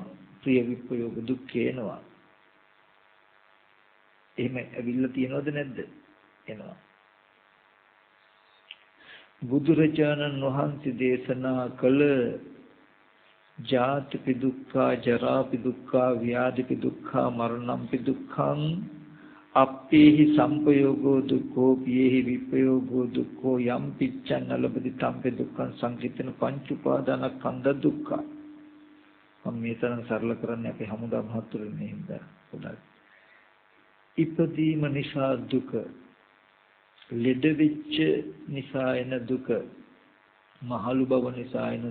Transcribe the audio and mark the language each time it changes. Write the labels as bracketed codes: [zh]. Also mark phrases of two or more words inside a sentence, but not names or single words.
[si] ප්‍රිය විප්‍රයෝග දුක් එනවා. එහෙම ඇවිල්ලා තියනවද නැද්ද? එනවා. බුදුරජාණන් වහන්සේ දේශනා කළ [pi] ජාතිපි දුක්ඛා ජරාපි දුක්ඛා ව්‍යාධිපි දුක්ඛා මරණම්පි දුක්ඛං අප්පේහි සම්පයෝගෝ දුක්ඛෝ පියේහි විප්‍රයෝගෝ දුක්ඛෝ යම් පිච්ඡන් නලබති තම්පේ දුක්ඛං සංකිටන පංච උපාදානස්කන්ධ දුක්ඛ. [si] මම මේ තරම් සරල කරන්නේ අපේ හමුදා මහතුරුන් හින්දා පොඩ්ඩක්. ඉපදීම නිසා දුක, ලෙඩ වෙච්ච නිසා එන දුක, මහලු බව නිසා එන